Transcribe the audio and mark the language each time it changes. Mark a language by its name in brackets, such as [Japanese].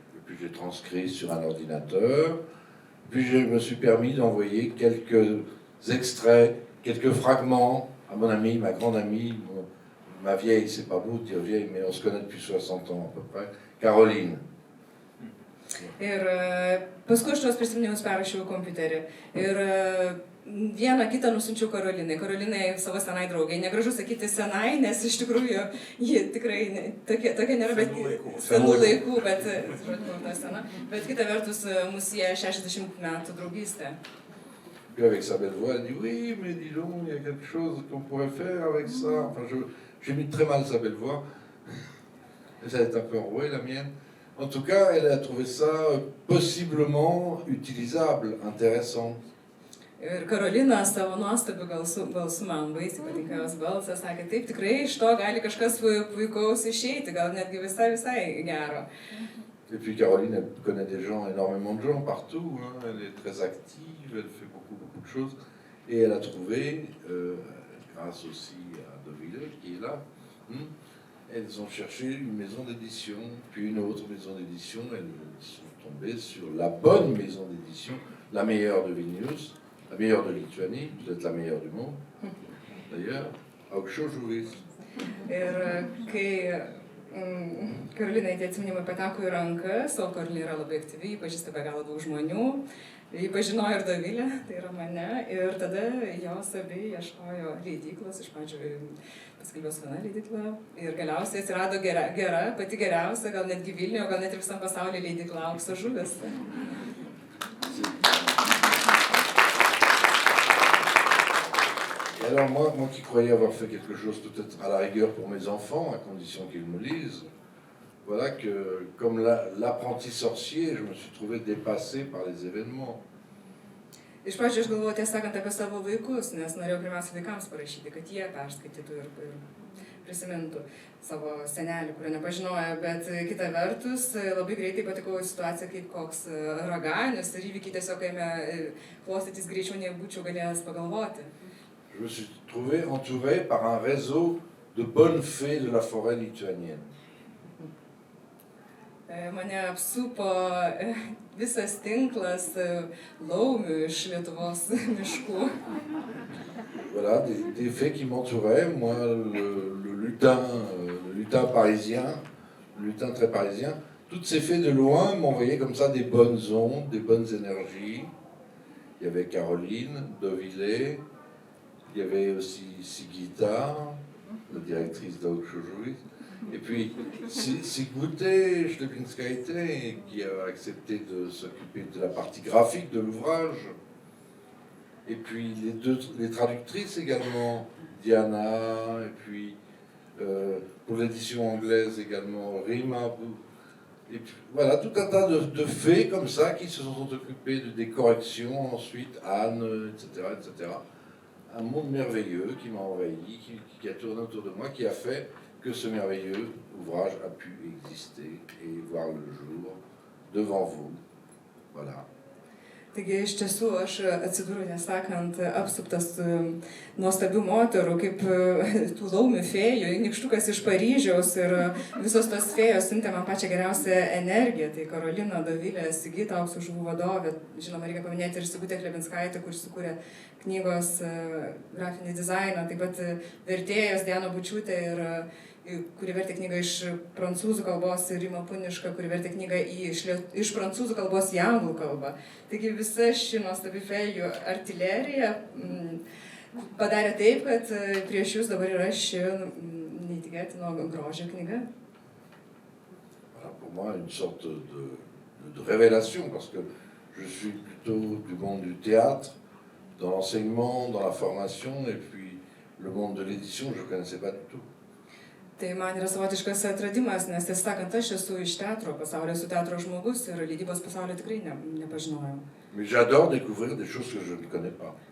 [French] Et puis j'ai transcrit sur un ordinateur, puis je me suis permis d'envoyer quelques extraits, quelques fragments à mon amie, ma grande amie, ma vieille, c'est pas beau de dire vieille, mais on se connaît depuis 60 ans à peu près, Caroline. [Lithuanian] Ir paskui aš tuos prisiminimus perrašiau kompiuterį. Ir vieną kitą nusinčiau Karolinai. Karolinai savo senai draugai. Negražu sakyti senai, nes iš tikrųjų ji tikrai tokia nėra, bet senų laikų, bet ta sena. Bet kita vertus, mus sieja 60 metų draugystė. [French] Puis avec sa belle voix, elle dit oui, mais dis donc, il y a quelque chose qu'on pourrait faire avec ça. Enfin, j'ai mis très mal sa belle voix. Ça est un peu enrouée, la mienne. En tout cas, elle a trouvé ça possiblement utilisable, intéressant. [Lithuanian] Ir Karolina savo nuostabiu balsu man baisiai patinka jos balsas, sakė, taip, tikrai iš to gali kažkas puikaus išeiti, gal netgi visai gero. [French] Et puis Caroline, elle connaît énormément de gens partout, hein. Elle est très active, elle fait beaucoup de choses. Et elle a trouvé, grâce aussi à Deauville qui est là, elles ont cherché une maison d'édition, puis une autre maison d'édition. Elles sont tombées sur la bonne maison d'édition, la meilleure de Vilnius, la meilleure de Lituanie, peut-être la meilleure du monde, d'ailleurs, Aukščio žuvys. [Lithuanian] Ir kai Karolinai tie atsiminimai pateko į rankas, o Karolina yra labai aktyvi, pažįsta be galo daug žmonių. Jį pažinojo ir Dovilė, tai yra mane, ir tada jos abi ieškojo leidyklos, iš pradžių paskelbė su viena leidykla, ir galiausiai atsirado gera, pati geriausia, gal netgi Vilniuje, gal net ir visam pasaulyje leidykla Aukso žuvis. [French] Et alors moi qui croyais avoir fait quelque chose peut-être à la rigueur pour mes enfants, à condition qu'ils me lisent, voilà que, comme l'apprenti sorcier, je me suis trouvé dépassé par les événements. [Lithuanian] Iš pradžių aš galvoju, tiesą sakant, apie savo vaikus, nes norėjau pirmiausia vaikams parašyti, kad jie perskaitytų ir prisimintų savo senelį, kurio nepažinojo, bet kita vertus labai greitai patikau į situaciją kaip koks raganius ir įvykiai tiesiog ėmė klostytis greičiau, nei būčiau galėjęs pagalvoti. [French] Je me suis trouvé entouré par un réseau de bonnes fées de la forêt lituanienne. [Lithuanian] Mane apsupo visas tinklas laumių iš Lietuvos miškų. [French] Voilà, des fées qui m'entouraient, moi le lutin parisien, le lutin très parisien, toutes ces fées de loin m'envoyaient comme ça des bonnes ondes, des bonnes énergies. Il y avait Caroline, Dovilé, il y avait aussi Sigita, la directrice d'Aukso žuvis. Et puis, Sigmute Šlebinskaitė, qui a accepté de s'occuper de la partie graphique de l'ouvrage. Et puis, les traductrices également, Diana, et puis, pour l'édition anglaise également, Rima. Et puis, voilà, tout un tas de fées comme ça qui se sont occupées des corrections, ensuite Anne, etc., etc. Un monde merveilleux qui m'a envahi, qui a tourné autour de moi, qui a fait que ce merveilleux ouvrage a pu exister et voir le jour devant vous. Voilà. [Lithuanian] Taigi iš tiesų aš atsidūriau, nesakant, apsuptas nuostabių moterų, kaip tų laumių fėjų, nykštukas iš Paryžiaus ir visos tos fėjos siuntė man pačią geriausią energiją. Tai Karolina, Dovilė, Sigita, Aukso žuvų vadovė, žinoma, reikia paminėti ir Sigutė Šlebinskaitė, kuris sukūrė knygos grafinį dizainą, taip pat vertėjas Diana Bučiūtė, kuri vertė knygą iš prancūzų kalbos, ir Rima Puniška, kuri vertė knygą iš prancūzų kalbos į anglų kalbą. Taigi visa ši nuostabi fėjų artilerija padarė taip, kad prieš jūs dabar yra ši neįtikėtino grožio knyga. [French] Voilà, pour moi, une sorte de révélation, parce que je suis plutôt du monde du théâtre, dans l'enseignement, dans la formation, et puis le monde de l'édition, je ne connaissais pas du tout. [Lithuanian] Tai man yra savotiškas atradimas, nes tiesą sakant, aš esu iš teatro pasaulio, esu teatro žmogus ir leidybos pasaulio tikrai nepažinojau. [French] Mais j'adore découvrir des choses que je ne connais pas.